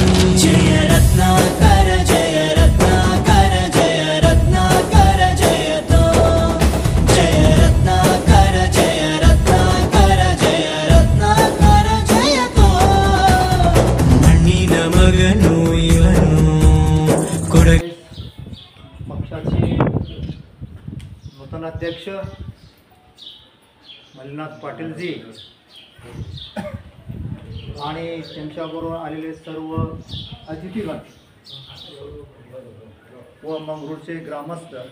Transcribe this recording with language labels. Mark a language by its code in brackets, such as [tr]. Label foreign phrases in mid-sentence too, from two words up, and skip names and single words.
[kn] ಜಯ ರತ್ನಾಕರ ಜಯ ರತ್ನಾಕರ ಜಯ ರತ್ನಾಕರ ಜಯತೋ, ಜಯ ರತ್ನಾಕರ ಜಯ ರತ್ನಾಕರ ಜಯ ರತ್ನಾಕರ ಜಯತೋ. ಮಣ್ಣಿನ ಮಗನು ಇವನು [mr] पक्षाचे नूतन अध्यक्ष मल्लीनाथ पाटीलजी आणि त्यांच्याबरोबर आलेले सर्व अतिथीगण व मंगरूळचे ग्रामस्थ,